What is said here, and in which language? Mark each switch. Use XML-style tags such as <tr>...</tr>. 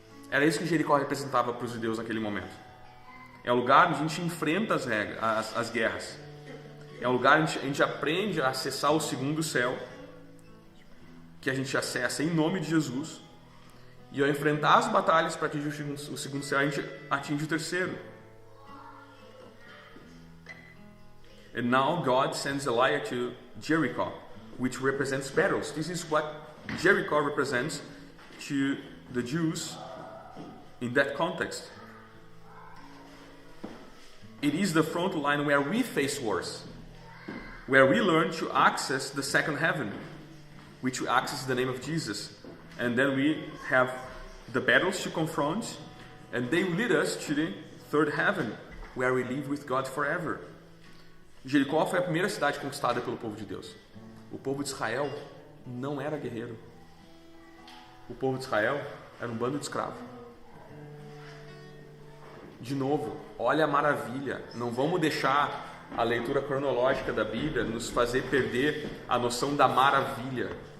<pt>Era isso que Jericó representava para os judeus naquele momento. É o lugar onde a gente enfrenta as guerras. É um lugar onde a gente aprende a acessar o segundo céu, que a gente acessa em nome de Jesus. E ao enfrentar as batalhas para atingir o segundo céu, a gente atinge o terceiro.</pt> <en>And now God sends Elijah to Jericho, which represents battles. This is what Jericho represents to the Jews in that context. It is the front line where we face wars. where we learn to access the second heaven, which we access the name of Jesus. And then we have the battles to confront, and they lead us to the third heaven, where we live with God forever.</en> <pt>Jericó foi a primeira cidade conquistada pelo povo de Deus. O povo de Israel não era guerreiro. O povo de Israel era um bando de escravos. De novo, olha a maravilha. Não vamos deixar a leitura cronológica da Bíblia nos fazer perder a noção da maravilha.</pt>